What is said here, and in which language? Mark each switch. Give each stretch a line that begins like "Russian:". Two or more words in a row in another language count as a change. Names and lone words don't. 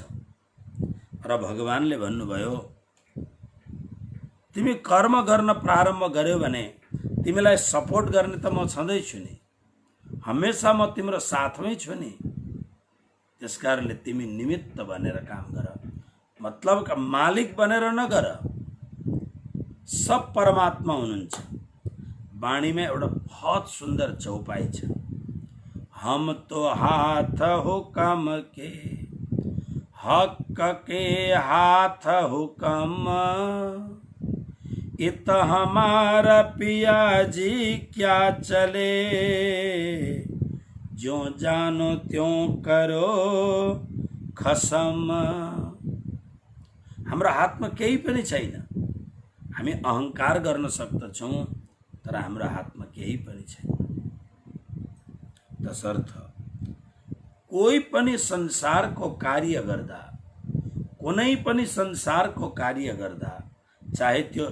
Nepali: र भगवानले भन्नुभयो, तिमी कर्म गर्न प्रारम्भ गर्यौ भने तिमीलाई सपोर्ट गर्ने त म छँदैछु नि, हमेसा म तिम्रो साथमै छु नि। त्यसकारणले तिमी निमित्त बनेर काम गर। मतलब मालिक बनेर नगर। सब परमात्मा हुनुहुन्छ। वाणीमा एउटा बहुत सुन्दर चौपाई छ,
Hindi: हम तो हाथ हुकम के, हक के हाथ हुकम, इत हमारा पिया जी क्या चले, जो जानो त्यों करो खसम।
Nepali: हाम्रो हातमा केही पनि छैन। हामी अहंकार गर्न सक्दछौँ, तर हाम्रो हातमा केही पनि छैन। तसर्थ कोही पनि संसारको कार्य गर्दा, कुनै पनि संसारको कार्य गर्दा, चाहे त्यो